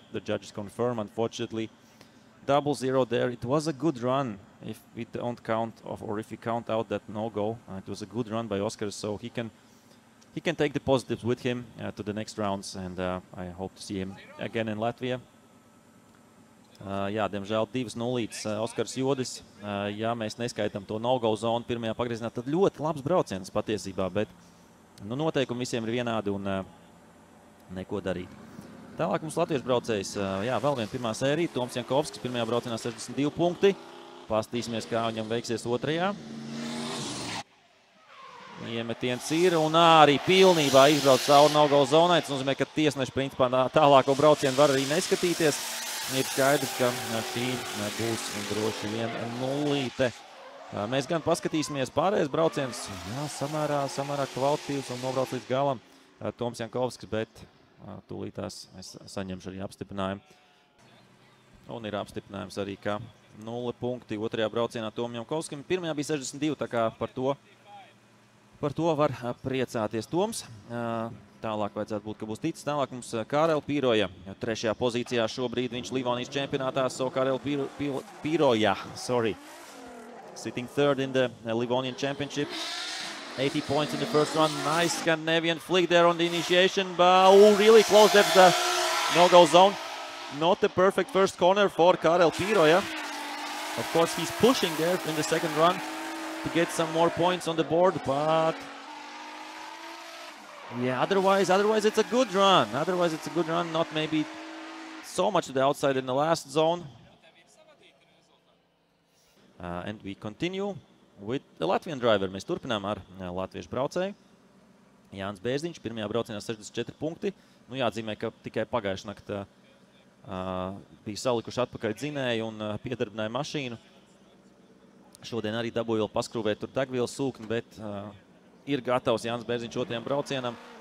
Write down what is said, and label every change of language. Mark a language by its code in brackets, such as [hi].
[en] The judges confirm, unfortunately. 0-0 there. It was a good run if we don't count or if we count out that no-go. It was a good run by Oskaras, so he can take the positives with him to the next rounds, and I hope to see him again in Latvia. [lv] Jā, diemžēl 2-0 Oskaras Jodis. Ja mēs neskaitām to no-go zonu pirmajā pagriezienā, tad ļoti labs brauciens patiesībā, bet noteikumi visiem ir vienādi un neko darīt. Tālāk mums latviešu braucējs, vēl viena pirmā sērija, Toms Jankovskis, pirmajā braucienā 62 punkti. Pastīsimies, kā viņam veiksies otrajā. Iemetiens ir un arī pilnībā izbrauc cauri no-go zonai. Tas nozīmē, ka tiesneši principā tālāko braucienu var arī neskatīties. Ir skaidrs, ka šī būs droši vien 0. Mēs gan paskatīsimies pārējais brauciens. Jā, samērā kvalitatīvs un nobrauc līdz galam Toms Jankovskis, bet tūlītās es saņemšu arī apstiprinājumu. Un ir apstiprinājums arī, ka 0 punkti otrajā braucienā Tom Jankovskim. Pirmajā bija 62, tā kā par to var priecāties Toms. Tālāk vajadzētu būt, ka būs ticis. Tālāk mums Karel Pīroja. 3. pozīcijā šobrīd viņš Livonijas čempionātā. [en] So Karel Pīroja, sitting 3rd in the Livonian Championship. 80 points in the first run. Nice Scandinavian flick there on the initiation. But really close there to the no-go zone. Not the perfect first corner for Karel Pīroja. Of course, he's pushing there in the second run to get some more points on the board, but yeah, otherwise it's a good run. Not maybe so much to the outside in the last zone. And we continue with the Latvian driver. [lv] Mēs turpinām ar latviešu braucēju. Jānis Bērziņš, pirmajā braucienā 64 punkti. Jāatzīmē, ka tikai pagājušā naktā bija salikuši atpakaļ dzinēju un piedarbināja mašīnu. Šodien arī dabūja vēl paskrūvēt tur degvielas sūkni, bet ir gatavs Jānis Bērziņš otrajam braucienam.